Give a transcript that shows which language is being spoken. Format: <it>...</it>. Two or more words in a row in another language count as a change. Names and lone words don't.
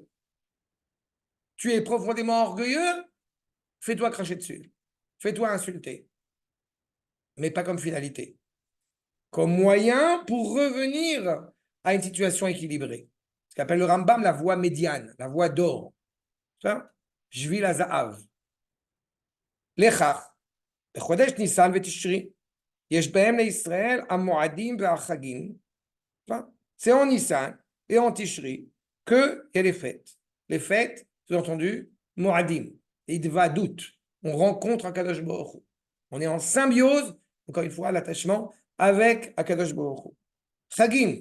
<fr>Tu es profondément orgueilleux, fais-toi cracher dessus, fais-toi insulter. Mais pas comme finalité. Comme moyen pour revenir à une situation équilibrée. Ce qu'appelle le Rambam la voie médiane, la voie d'or.</fr> <he>שביל הזהב. לכך, בחודש ניסן ותשרי, יש בהם לישראל המועדים והחגים.</he> <fr>C'est en Nissan et en Tishri qu'il y a les fêtes. Les fêtes, sous-entendu, Moadim, Idvadout. On rencontre</fr> <he>הקדוש ברוך הוא.</he> <fr>On est en symbiose, encore une fois, l'attachement avec</fr> <he>הקדוש ברוך הוא.</he> <fr>Chagim.</fr>